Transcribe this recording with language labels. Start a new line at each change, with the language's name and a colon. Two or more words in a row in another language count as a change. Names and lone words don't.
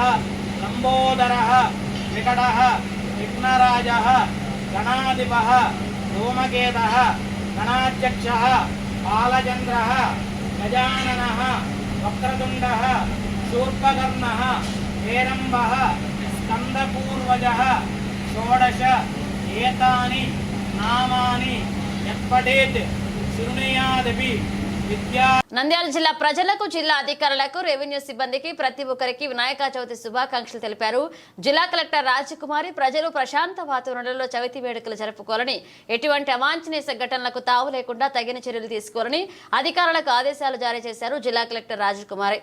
Sanskrit: लम्बोदरः विकटः विघ्नराजः गणाधिपः धूमकेतः गणाध्यक्षः बालचन्द्रः गजाननः वक्रतुण्डः शूर्पकर्णः हेरम्बः स्कन्दपूर्वजः षोडश एतानि नामानि यत्पठेत् शृणुयादपि विद्या
Telugu: నంద్యాల జిల్లా ప్రజలకు, జిల్లా అధికారులకు, రెవెన్యూ సిబ్బందికి ప్రతి ఒక్కరికి వినాయక చవితి శుభాకాంక్షలు తెలిపారు. జిల్లా కలెక్టర్ రాజకుమారి ప్రజలు ప్రశాంత వాతావరణంలో చవితి వేడుకలు జరుపుకోవాలని, ఎటువంటి అవాంఛనీయ సంఘటనలకు తావు లేకుండా తగిన చర్యలు తీసుకోవాలని అధికారులకు ఆదేశాలు జారీ చేశారు జిల్లా కలెక్టర్ రాజకుమారి.